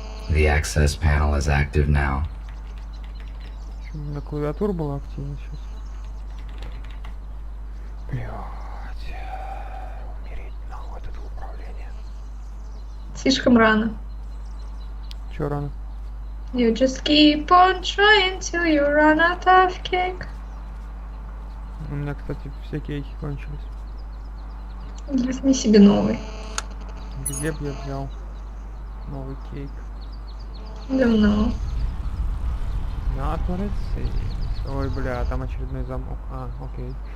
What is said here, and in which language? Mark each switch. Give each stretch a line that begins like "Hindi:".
English: The access panel is active now.
Russian: На клавиатура была активна сейчас. Блядь. Слишком рано. Чё рано?
English: You just keep on trying till you run out of cake.
Russian: У меня, кстати, все кейки кончились. Возьми себе новый. Где б я взял новый кейк? Давно.
English: Not what it seems.
Russian: Ой, бля, там очередной замок. А, окей.